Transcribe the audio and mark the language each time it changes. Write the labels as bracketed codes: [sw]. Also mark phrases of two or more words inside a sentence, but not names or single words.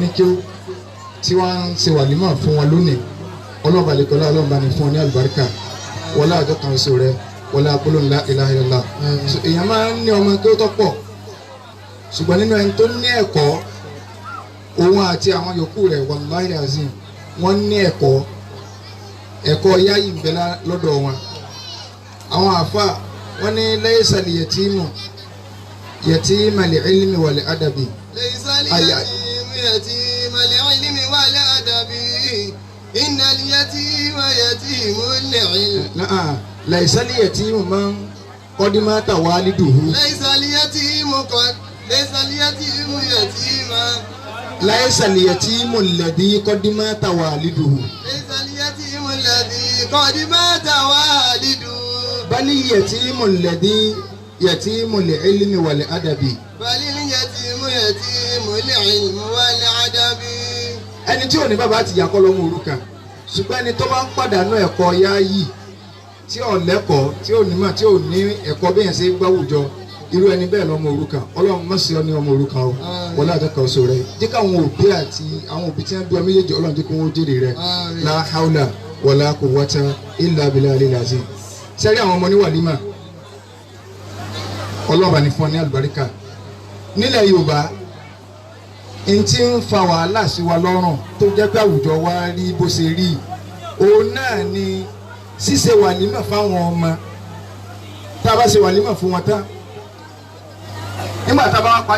[yo] ní kéwù tí wọ́n ń ṣe wàlímà fún wọn lónìí ọlọ́ọ̀bà lẹ́kọ̀ọ́lá ọlọ́ọ̀bà ní fún wọn ní àlùbáríkà wọlé àjọ kan so rẹ wọlé agbólóhùn [ar] لا إله إلا الله [yo] èèyàn máa ń ní ọmọ kéwù tó pọ̀ ṣùgbọ́n nínú ẹni tó ní ẹ̀kọ́ òun àti àwọn yòókù rẹ̀ [ar] والله عظيم [yo] wọ́n ní ẹ̀kọ́ yáyì ń bẹ lọ́dọ̀ wọn àwọn àfa wọ́n ní [ar] ليس اليتيم يتيما للعلم والأدب. ليس اليتيم يتيما للعلم والأدب إن اليتيم يتيم للعلم. ليس اليتيم من قد مات والده. ليس اليتيم يتيما. ليس اليتيم الذي قد مات والده. ليس اليتيم الذي قد مات والده. بل اليتيم الذي يتيم للعلم والأدب. بل اليتيم يتيم للعلم والأدب. [yo] ẹni tí ò ní bàbá àti ìyá kọ́ lọ́mọ òrukàn ṣùgbọ́n ẹni tó bá ń pàdánù ẹ̀kọ́ yááyì tí ò lẹ́kọ̀ọ́ tí ò ní mà tí ò ní ẹ̀kọ́ bí yẹn ṣe gbáwùjọ irú ẹni bẹ́ẹ̀ lọ́mọ òrukàn ọlọ́run má ṣe ọ́ ní ọmọ òrukàn o wọlé àjọkọ̀ ọ̀ṣọ́ rẹ jẹ́ káwọn òbí àti àwọn òbí tí wọ́n bí ọ méjèèjì ọlọ́run jẹ́ kí wọ́n jèrè rẹ [ar] لا حول ولا قوة إلا بالله العظيم. [yo] sẹ́rí àwọn ọmọ ní wàlímà ọlọ́run bá ní fún ọ ní àlùbáríkà nílẹ̀ Yorùbá n tí ń fa wàhálà sí wa lọ́rùn tó jẹ́ pé àwùjọ wa rí bó ṣe rí òun náà ni ṣíṣe wàlímà fáwọn ọmọ tá a bá ṣe wàlímà fún wọn tán nígbà tá a bá wá parí